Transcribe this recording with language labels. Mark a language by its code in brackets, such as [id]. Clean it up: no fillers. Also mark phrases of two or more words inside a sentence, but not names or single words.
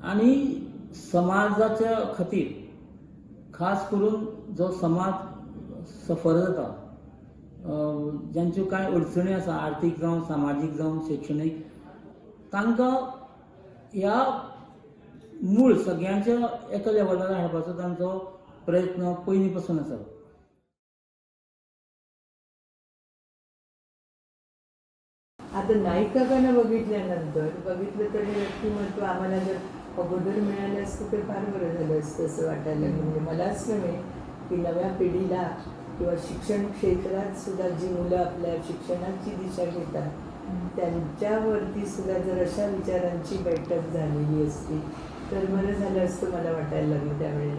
[kok] आनी समाजाच्या खातीर खास करून जो समाज सफर जाता, ज्यांच्यो कांय अडचणी आसा आर्थीक जावं सामाजीक जावं शैक्षणीक, तांकां ह्या मूळ सगळ्यांच्या एका लेवलार हाडपाचो तांचो प्रयत्न पयलीं पासून आसा. [mr] आता नाईक काकांना बघितलं तर हे व्यक्तिमत्व आम्हाला जर अगोदर मिळालं असतं तर फार बरं झालं असतं असं वाटायला लागलं. म्हणजे मलाच नव्हे की नव्या पिढीला किंवा शिक्षण क्षेत्रात सुद्धा जी मुलं आपल्या शिक्षणाची दिशा घेतात त्यांच्यावरती सुद्धा जर अशा विचारांची बैठक झालेली असती तर बरं झालं असतं मला वाटायला लागलं त्यावेळेला.